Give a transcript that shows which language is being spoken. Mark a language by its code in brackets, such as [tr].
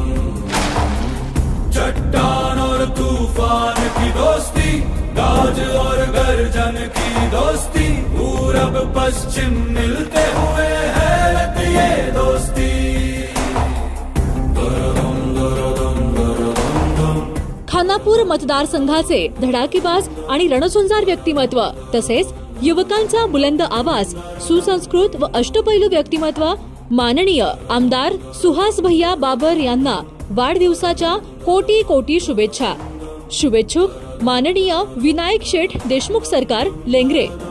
[hi] चट्टान और तूफान की दोस्ती, गाज और गर्जन की दोस्ती, पूरब पश्चिम मिलते हुए हैरत ये दोस्ती। [mr] खानापूर मतदारसंघाचे धडाकेबाज आणि रणसुंजार व्यक्तिमत्व तसेच युवकांचा बुलंद आवाज, सुसंस्कृत व अष्टपैलू व्यक्तिमत्व माननीय आमदार सुहास भैया बाबर यांना वाढदिवसाच्या कोटी कोटी शुभेच्छा। शुभेच्छुक माननीय विनायक शेठ देशमुख सरकार लेंगरे।